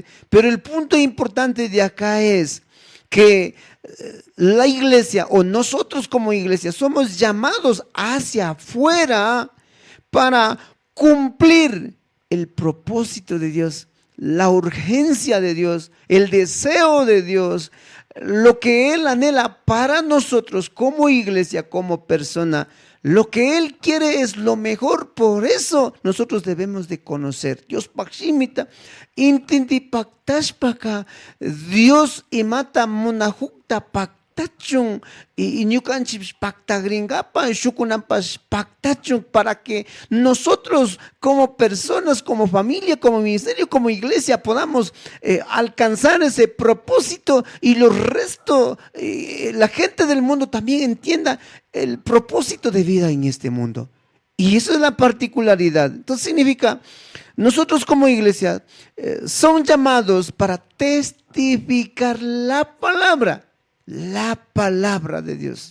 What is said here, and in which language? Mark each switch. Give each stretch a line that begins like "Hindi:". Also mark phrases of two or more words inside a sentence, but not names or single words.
Spanish: Pero el punto importante de acá es que la iglesia o nosotros como iglesia somos llamados hacia afuera para cumplir el propósito de Dios, la urgencia de Dios, el deseo de Dios, lo que Él anhela para nosotros como iglesia, como persona. Lo que Él quiere es lo mejor, por eso nosotros debemos de conocer.
Quechua: Dios pakshimita, intindi paktashpaka, Dios imata munajukta paktachun, y ñukanchik paktagringapa, shukunampas paktachun,
Spanish: para que nosotros como personas, como familia, como ministerio, como iglesia, podamos alcanzar ese propósito y los restos, la gente del mundo también entienda el propósito de vida en este mundo. Y eso es la particularidad. Entonces significa, nosotros como iglesia son llamados para testificar la palabra de Dios.